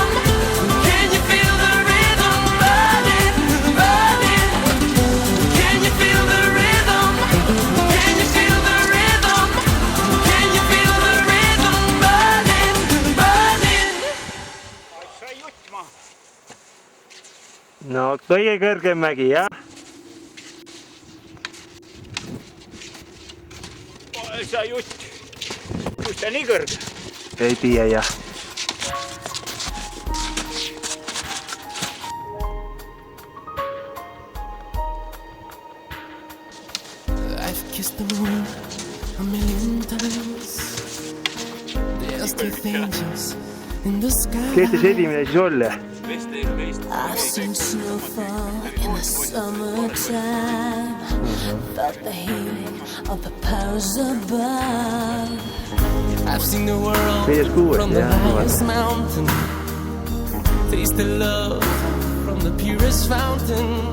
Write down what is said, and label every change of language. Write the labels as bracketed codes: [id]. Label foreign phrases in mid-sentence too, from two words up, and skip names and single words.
[en] Can you feel the rhythm burning, burning? Can you feel the rhythm? Can you feel the rhythm? Can you feel the rhythm burning, burning? [et] No kõige kõrgem mägi, jah? Sa jutt. Kus ta nii kõrge? Ei tea, jah. [en] I've kissed the moon a million times. There's two angels in the sky. [et] Kes see esimene siis olla? [en] I've seen snowfall in the summertime. Felt the healing of the powers above. I've seen the world [et] Mees kuues, [en] from the [et] jah. [en] highest mountain. tasted love from the purest fountain.